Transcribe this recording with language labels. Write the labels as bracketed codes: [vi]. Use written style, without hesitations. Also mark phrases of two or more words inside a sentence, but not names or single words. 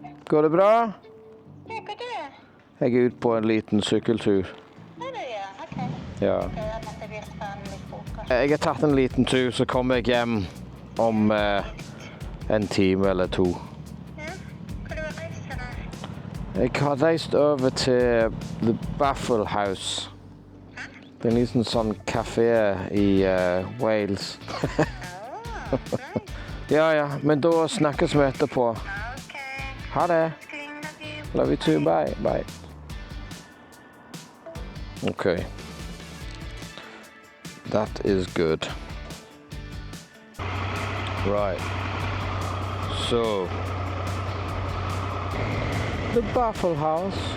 [sv] Går det bra? Hur går det? Jag går ut på en liten cykeltur. Ja, det gör jag. Okej. Ja. Okej, jag måste veta mitt fokus. [no] Jeg har tatt en liten tur, så kommer jeg hjem om en time eller to. Ja, hvor du har reist til da? Jeg har reist over til The Baffle Haus. Det er en liten sånn kafé i Wales. Ok. Ja, men da snakkes vi etterpå. Ok. Ha det! [en] Love you too, bye, bye. Okay. That is good. Right. So, the Baffle Haus.